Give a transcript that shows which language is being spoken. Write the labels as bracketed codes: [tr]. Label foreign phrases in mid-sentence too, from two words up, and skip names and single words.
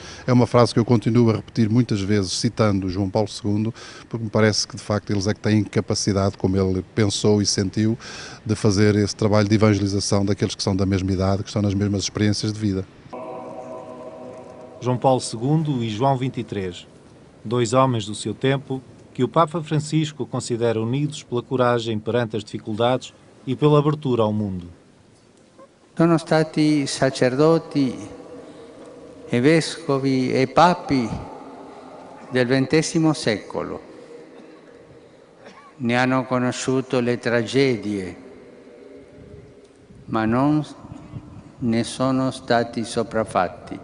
[pt] É uma frase que eu continuo a repetir muitas vezes, citando João Paulo II, porque me parece que de facto eles é que têm capacidade, como ele pensou e sentiu, de fazer esse trabalho de evangelização daqueles que são da mesma idade, que estão nas mesmas experiências de vida. João Paulo II e João XXIII, dois homens do seu tempo que o Papa Francisco considera unidos pela coragem perante as dificuldades e pela abertura ao mundo. [it] Sono stati sacerdoti e vescovi e papi del XX secolo. Ne hanno conosciuto le tragedie, ma non ne sono stati sopraffatti.